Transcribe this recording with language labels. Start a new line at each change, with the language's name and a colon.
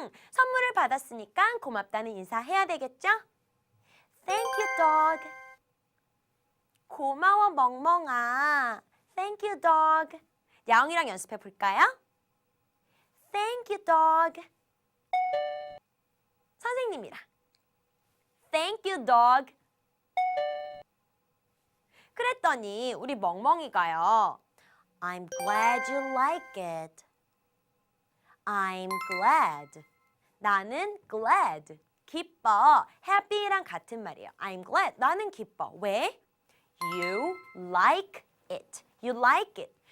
Korean: 선물을 받았으니까 고맙다는 인사해야 되겠죠?
English: Thank you, dog.
Korean: 고마워, 멍멍아.
English: Thank you, dog.
Korean: 야옹이랑 연습해 볼까요?
English: Thank you, dog.
Korean: 선생님이랑
English: Thank you, dog.
Korean: 그랬더니 우리 멍멍이가요.
English: I'm glad you like it. I'm glad.
Korean: 나는 glad. 기뻐. happy랑 같은 말이에요.
English: I'm glad.
Korean: 나는 기뻐. 왜?
English: You like it. You like it.